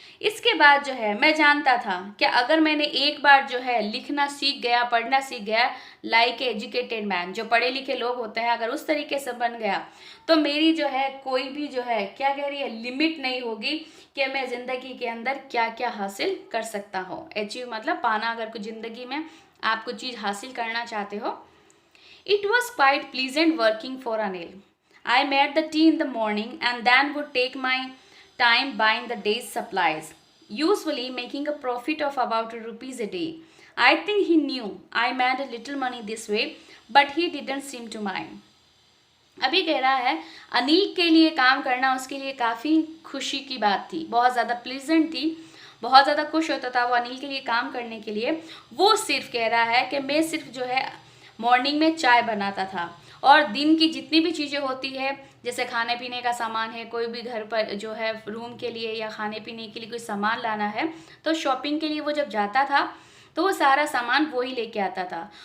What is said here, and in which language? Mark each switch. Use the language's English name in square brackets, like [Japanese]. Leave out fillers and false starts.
[Hindi] इसके बाद जो है मैं जानता था कि अगर मैंने एक बार जो है लिखना सीख गया, पढ़ना सीख गया, [English] like educated man, [Hindi] जो पढ़े लिखे लोग होते हैं, अगर उस तरीके से बन गया तो मेरी जो है कोई भी जो है क्या कह रही है, लिमिट नहीं होगी कि मैं ज़िंदगी के अंदर क्या क्या हासिल कर सकता हूँ। अचीव मतलब पाना, अगर कुछ ज़िंदगी में आप कुछ चीज़ हासिल करना चाहते हो। [English] It was quite pleasant working for Anil. I made the tea in the morning and then would take my time buying the day's supplies, usually making a profit of about ₹1 a day. I think he knew I made a little money this way, but he didn't seem to mind. [Hindi] अभी कह रहा है अनिल के लिए काम करना उसके लिए काफ़ी खुशी की बात थी, बहुत ज़्यादा प्लीजेंट थी, बहुत ज़्यादा खुश होता था वो अनिल के लिए काम करने के लिए। वो सिर्फ कह रहा है कि मैं सिर्फ जो है मॉर्निंग में चाय बनाता था और दिन की जितनी भी चीज़ें होती है, जैसे खाने पीने का सामान है, कोई भी घर पर जो है रूम के लिए या खाने पीने के लिए कोई सामान लाना है, तो शॉपिंग के लिए वो जब जाता था तो वो सारा सामान वो ही लेके आता था।